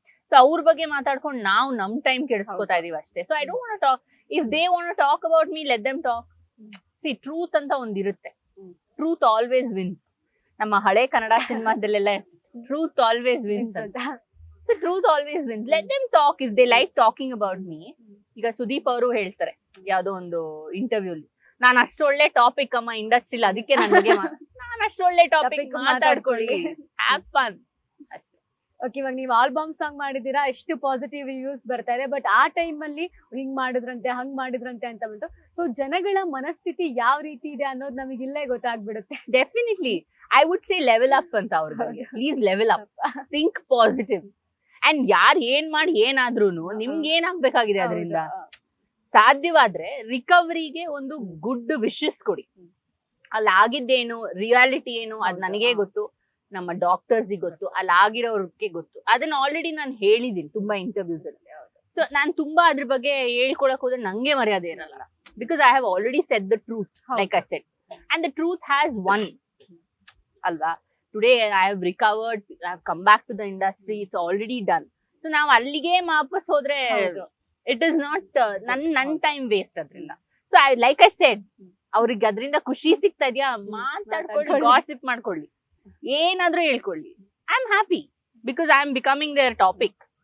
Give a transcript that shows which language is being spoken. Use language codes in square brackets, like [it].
[kn] So ಅವ್ರ ಬಗ್ಗೆ ಮಾತಾಡ್ಕೊಂಡು ನಾವು ನಮ್ ಟೈಮ್ ಕೆಡಿಸ್ಕೊತಾ ಇದೀವಿ ಅಷ್ಟೇ. So [en] I don't want talk. If they want talk about me, let them talk. See truth [kn] ಅಂತ ಒಂದಿರುತ್ತೆ, [en] Truth always wins. [kn] ನಮ್ಮ ಹಳೆ ಕನ್ನಡ ಸಿನಿಮಾದಲ್ಲೆಲ್ಲ [en] truth always wins [kn] ಅಂತ. [en] So truth always wins. Let them talk if they like talking about me. [kn] ಈಗ ಸುದೀಪ್ ಅವರು ಹೇಳ್ತಾರೆ ಯಾವ್ದೋ ಒಂದು interview, ನಾನು ಅಷ್ಟೊಳ್ಳೆ ಟಾಪಿಕ್ ಅಮ್ಮ ಇಂಡಸ್ಟ್ರಿಲಿ, ಅದಕ್ಕೆ ನನಗೆ ನಾನು ಅಷ್ಟೊಳ್ಳೆ ಟಾಪಿಕ್ ಮಾತಾಡ್ಕೊಳ್ಳಿ, [en] have fun [kn] ಅಷ್ಟೇ. ಓಕೆ, ಇವಾಗ ನೀವು ಆಲ್ಬಮ್ ಸಾಂಗ್ ಮಾಡಿದೀರಾ, ಎಷ್ಟು ಪಾಸಿಟಿವ್ ರಿವ್ಯೂಸ್ ಬರ್ತಾ ಇದೆ. ಬಟ್ ಆ ಟೈಮ್ ಅಲ್ಲಿ ಹಿಂಗ್ ಮಾಡಿದ್ರಂತೆ ಹಂಗ್ ಮಾಡಿದ್ರಂತೆ ಅಂತ ಬಂತು. ಸೊ ಜನಗಳ ಮನಸ್ಥಿತಿ ಯಾವ ರೀತಿ ಇದೆ ಅನ್ನೋದು ನಮಗೆ ಇಲ್ಲೇ ಗೊತ್ತಾಗ್ಬಿಡುತ್ತೆ. [en] definitely I would say level up [kn] ಅಂತ ಅವ್ರ ಬಗ್ಗೆ. [en] Please level up, think positive. [kn] And ಯಾರ್ ಏನ್ ಮಾಡಿ ಏನಾದ್ರೂನು ನಿಮ್ಗೆ ಏನಾಗ್ಬೇಕಾಗಿದೆ ಅದರಿಂದ, ಸಾಧ್ಯವಾದ್ರೆ ರಿಕವರಿಗೆ ಒಂದು ಗುಡ್ ವಿಶಸ್ ಕೊಡಿ. ಅಲ್ಲಿ ಆಗಿದ್ದೇನು, ರಿಯಾಲಿಟಿ ಏನು, ಅದ್ ನನಗೆ ಗೊತ್ತು, ನಮ್ಮ ಡಾಕ್ಟರ್ಸ್ಗೆ ಗೊತ್ತು, ಅಲ್ಲಿ ಆಗಿರೋರ್ಗೆ ಗೊತ್ತು. ಅದನ್ನ ಆಲ್ರೆಡಿ ನಾನು ಹೇಳಿದೀನಿ ತುಂಬಾ ಇಂಟರ್ವ್ಯೂಸ್ ಅಲ್ಲಿ. ಸೊ ನಾನ್ ತುಂಬಾ ಅದ್ರ ಬಗ್ಗೆ ಹೇಳ್ಕೊಳಕ್ ಹೋದ್ರೆ ನಂಗೆ ಮರ್ಯಾದೆ ಇರಲ್ಲ, [en] because I have already said the truth, like I said, and the truth has won [kn] ಅಲ್ವಾ. [en] Today I have recovered, I have come back to the industry, it's already done. [kn] So ನಾವು ಅಲ್ಲಿಗೆ ವಾಪಸ್ ಹೋದ್ರೆ [en] it is not [kn] ನನ್ time waste ಅದರಿಂದ. [en] so like I said, [kn] ಅವ್ರಿಗೆ ಅದರಿಂದ ಖುಷಿ ಸಿಗ್ತಾ ಇದೆಯಾ, ಮಾತಾಡ್ಕೊಳ್ಳಿ, ಗಾಸಿಪ್ ಮಾಡ್ಕೊಳ್ಳಿ, ಏನಾದ್ರೂ ಹೇಳ್ಕೊಳ್ಳಿ. [en] I am happy because I am becoming their topic.